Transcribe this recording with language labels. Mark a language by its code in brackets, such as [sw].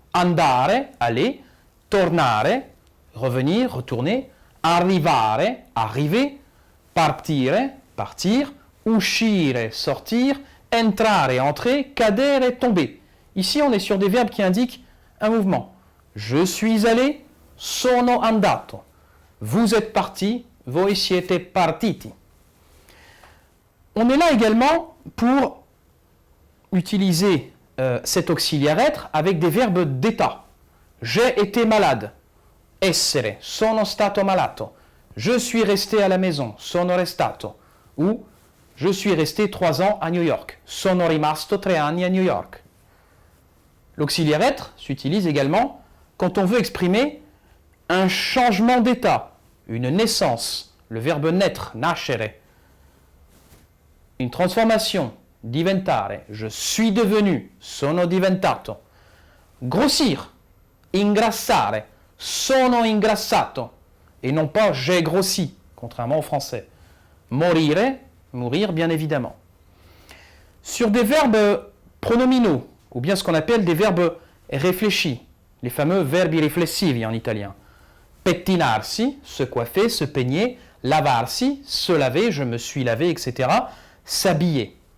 [it] Andare, [fr] aller, [it] tornare, [fr] revenir, retourner, [it] arrivare, [fr] arriver, [it] partire, [fr] partir, [it] uscire, [fr] sortir, [it] entrare, [fr] entrer, [it] cadere, [fr] tomber. Ici, on est sur des verbes qui indiquent un mouvement. Je suis allé, [it] sono andato. [fr] Vous êtes parti, [it] voi siete partiti. [fr] On est là également pour utiliser cet auxiliaire être avec des verbes d'état. J'ai été malade. [it] Essere, sono stato malato. [fr] Je suis resté à la maison, [it] sono restato. [fr] Ou je suis resté 3 ans à New York. [it] Sono rimasto 3 anni a New York. [fr] L'auxiliaire être s'utilise également quand on veut exprimer un changement d'état, une naissance, le verbe naître, [it] nascere. [fr] Une transformation, [it] diventare, [fr] je suis devenu, [it] sono diventato. [fr] Grossir, [it] ingrassare, sono ingrassato. [fr] Et non pas j'ai grossi, contrairement au français. [it] Morire, [fr] mourir bien évidemment. Sur des verbes pronominaux, ou bien ce qu'on appelle des verbes réfléchis, les fameux [it] verbi riflessivi [fr] en italien. [it] Pettinarsi, [fr] se coiffer, se peigner, [it] lavarsi, [fr] se laver, je me suis lavé, etc. S'habiller.